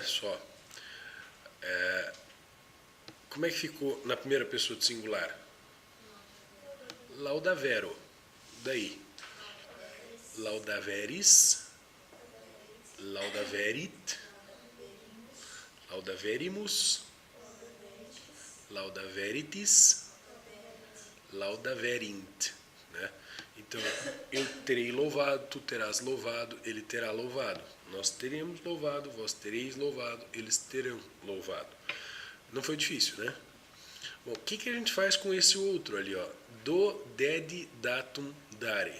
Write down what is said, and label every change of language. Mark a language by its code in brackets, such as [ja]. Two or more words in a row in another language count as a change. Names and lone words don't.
[pt] Só. Como é que ficou na primeira pessoa do singular? [la] Laudavero. Daí. Laudaveris. Laudaverit. Laudaverimus. Laudaveritis. Laudaverint. [pt] Né? Então, eu terei louvado, tu terás louvado, ele terá louvado. Nós teremos louvado, vós tereis louvado, eles terão louvado. Não foi difícil, né? Bom, o que a gente faz com esse outro ali, ó? [la] Do, ded, datum, dare.